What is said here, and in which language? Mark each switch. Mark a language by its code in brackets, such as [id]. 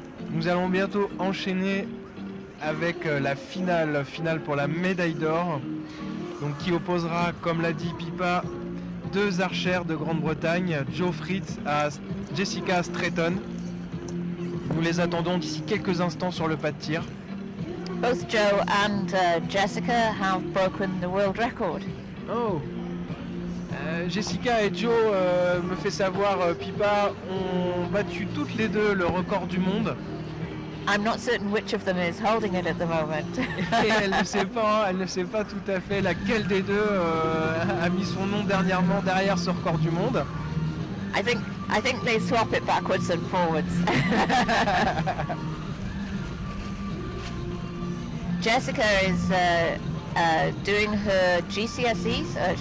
[fr] Nous allons bientôt enchaîner avec la finale pour la médaille d'or, donc qui opposera, comme l'a dit Pipa, deux archères de Grande-Bretagne, Jo Fritz à Jessica Stretton. Nous les attendons d'ici quelques instants sur le pas de tir. [en] Both Joe and Jessica have broken the world record. Oh. [fr] Jessica et Joe, me fait savoir, Pipa, ont battu toutes les deux le record du monde. [en] I'm not certain which of them is holding it at the moment. [fr] Et elle ne sait pas tout à fait laquelle des deux a mis son nom dernièrement derrière ce record du monde. [en] I think they swap it backwards and forwards. Jessica is doing her GCSEs.